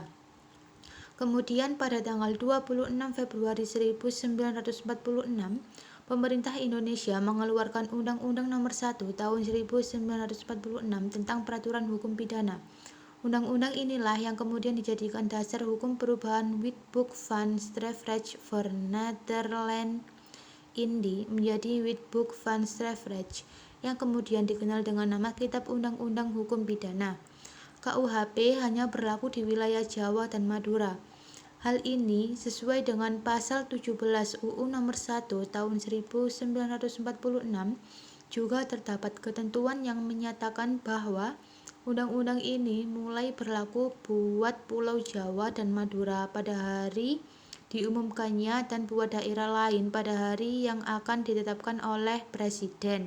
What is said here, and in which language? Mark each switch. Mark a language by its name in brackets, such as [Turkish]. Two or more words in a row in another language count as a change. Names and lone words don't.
[Indonesian] Kemudian pada tanggal 26 Februari 1946, pemerintah Indonesia mengeluarkan Undang-Undang Nomor 1 Tahun 1946 tentang Peraturan Hukum Pidana. Undang-undang inilah yang kemudian dijadikan dasar hukum perubahan Wetboek van Strafrecht voor Nederland-Indië menjadi Wetboek van Strafrecht, yang kemudian dikenal dengan nama Kitab Undang-Undang Hukum Pidana. KUHP hanya berlaku di wilayah Jawa dan Madura. Hal ini sesuai dengan pasal 17 UU Nomor 1 Tahun 1946. Juga terdapat ketentuan yang menyatakan bahwa undang-undang ini mulai berlaku buat Pulau Jawa dan Madura pada hari diumumkannya dan buat daerah lain pada hari yang akan ditetapkan oleh Presiden.